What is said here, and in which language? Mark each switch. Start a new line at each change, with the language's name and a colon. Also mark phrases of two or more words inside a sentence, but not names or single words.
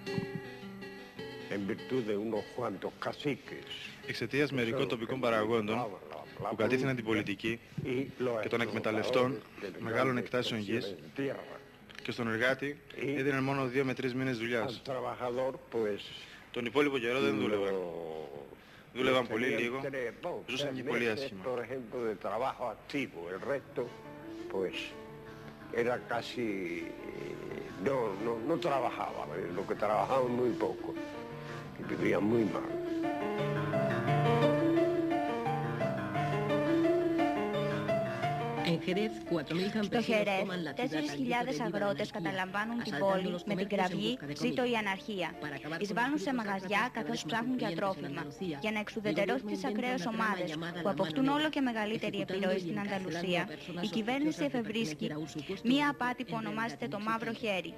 Greek: Εξαιτίας μερικών τοπικών παραγόντων που κατήθυναν την πολιτική και των εκμεταλλευτών μεγάλων εκτάσεων γης και στον εργάτη έδιναν μόνο 2 με 3 μήνες δουλειάς. Τον υπόλοιπο καιρό δεν δούλευαν. Δούλευαν πολύ λίγο, ζούσαν και πολύ άσχημα.
Spanish: Era casi, no trabajaban, lo que trabajaban muy poco y vivían muy mal.
Greek: Στο Χερές, 4.000 αγρότες καταλαμβάνουν την πόλη με την κραυγή «Ζήτω η αναρχία». Εισβάλλουν σε μαγαζιά καθώς ψάχνουν για τρόφιμα. Για να εξουδετερώσει τις ακραίες ομάδες που αποκτούν όλο και μεγαλύτερη επιρροή στην Ανταλουσία, η κυβέρνηση εφευρίσκει μία απάτη που ονομάζεται το μαύρο χέρι.